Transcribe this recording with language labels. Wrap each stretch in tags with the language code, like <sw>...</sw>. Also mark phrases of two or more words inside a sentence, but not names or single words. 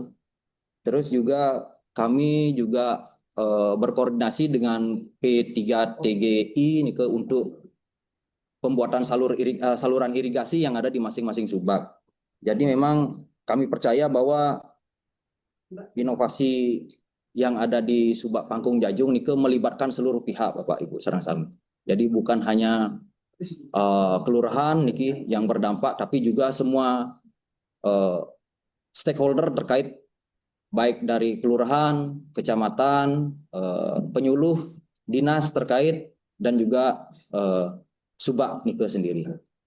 <id>Terus juga kami juga berkoordinasi dengan P3TGI untuk pembuatan saluran irigasi yang ada di masing-masing Subak. Jadi memang kami percaya bahwa inovasi yang ada di Subak Pangkung Jajung melibatkan seluruh pihak Bapak Ibu</id> <ban>sareng sami.</ban> <id>Jadi bukan hanya kelurahan yang berdampak, tapi juga semua stakeholder terkait, baik dari kelurahan, kecamatan, penyuluh, dinas terkait, dan juga Subak sendiri.</id>